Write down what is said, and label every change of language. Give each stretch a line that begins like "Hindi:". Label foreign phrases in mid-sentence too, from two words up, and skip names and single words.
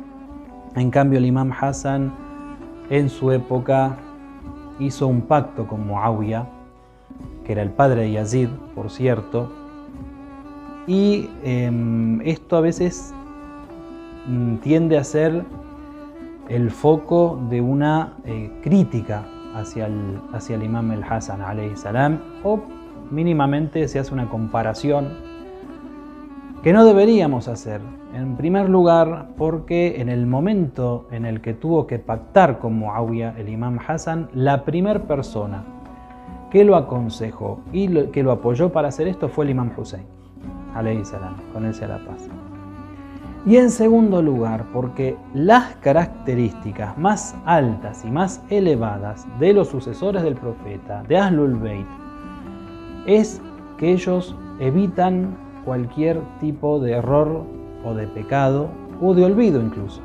Spanish: En cambio, el imam Hasan en su época hizo un pacto con Muawiyah, que era el padre de Yazid, por cierto, y esto a veces tiende a ser el foco de una crítica hacia el imam el Hasan
Arabic: عليه السلام,
Spanish: o mínimamente se hace una comparación que no deberíamos hacer. En primer lugar, porque en el momento en el que tuvo que pactar con Muawiyah el imam Hasan, la primera persona que lo aconsejó y que lo apoyó para hacer esto fue el imam Hussein
Arabic: عليه السلام,
Spanish: con él sea la paz. Y en segundo lugar, porque las características más altas y más elevadas de los sucesores del profeta, de Ahlul Bayt, es que ellos evitan cualquier tipo de error o de pecado o de olvido incluso.